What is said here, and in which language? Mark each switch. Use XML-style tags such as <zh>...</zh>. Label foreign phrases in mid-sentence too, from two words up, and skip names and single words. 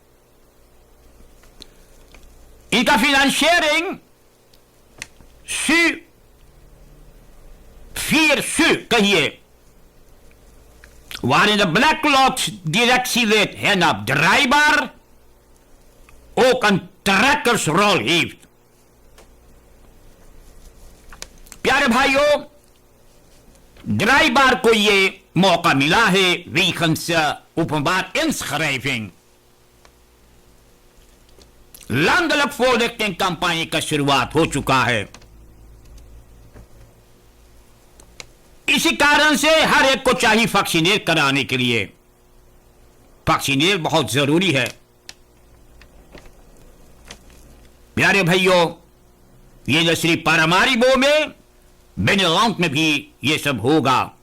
<hns>इनका financiering कहिए,</hns> <nl>waarin de Black Lot directielid Hennep Draaibaar ook een trekkersrol heeft.</nl> <hns>प्यारे भाइयों, Draaibaar को ये मौका मिला है</hns> <nl>wegens openbaar inschrijving. landelijk voorlichtingscampagne</nl> <hns>का शुरुआत हो चुका है. इसी कारण से हर एक को चाहिए वैक्सीनेट कराने के लिए. वैक्सीनेट बहुत जरूरी है. प्यारे भाइयों, ये जो श्री पारामारिबो में, बेनीलैंड में भी ये सब होगा.</hns>